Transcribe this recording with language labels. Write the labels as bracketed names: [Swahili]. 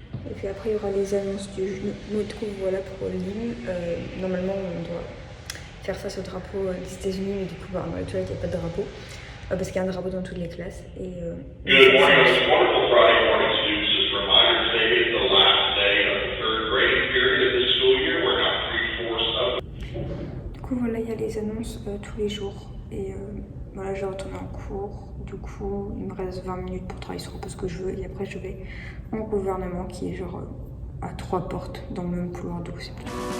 [French] Et puis après il y aura les annonces du métro, voilà pour l'hymne. Normalement on doit faire face au drapeau des États-Unis, mais du coup dans les toilettes il n'y a pas de drapeau. Parce qu'il y a un drapeau dans toutes les classes. [English] Et, Good morning, it's a wonderful Friday morning, students. Just a reminder, today is the last day of the third grading period of this school year. We're now 3/4 of. [French] Du coup voilà, il y a les annonces tous les jours. Et voilà, je vais retourner en cours. Du coup, il me reste 20 minutes pour travailler sur un peu ce que je veux. Et après, je vais en gouvernement qui est genre à 3 portes dans le même couloir. Du coup, c'est plutôt.